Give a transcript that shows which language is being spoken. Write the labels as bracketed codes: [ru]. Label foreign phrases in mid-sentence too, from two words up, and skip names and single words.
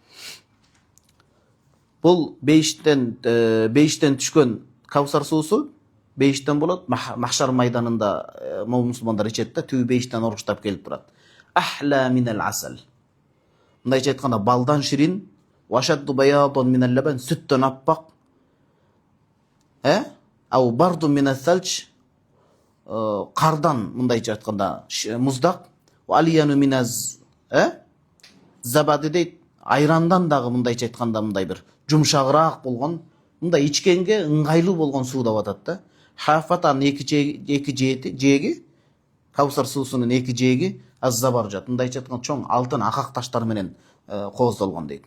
[ky] Бул бейиштен түшкөн Кавсар суусу бейиштен болот. Махшар майданында мусулмандар ичет да, түбү бейиштен оруштап келип турат. [ar] أحلى من العسل. [ky] Мындайча айтканда балдан ширин, [ar] وأشد بياضا من اللبن, [ky] сүттөн аппак. [ar] وأبرد من الثلج, [ky] кардан мындайча айтканда муздак. [ar] وألين من الزبد [ky] дейт, айрандан дагы мындайча айтканда мындай бир жумшагыраак болгон, мындай ичкенге ыңгайлуу болгон суу деп атат да. Хафатан эки жээги, Кавсар суусунун эки жээги аз-забаржат, мындайча айтканда чоң алтын акак таштар менен кооздолгон дейт.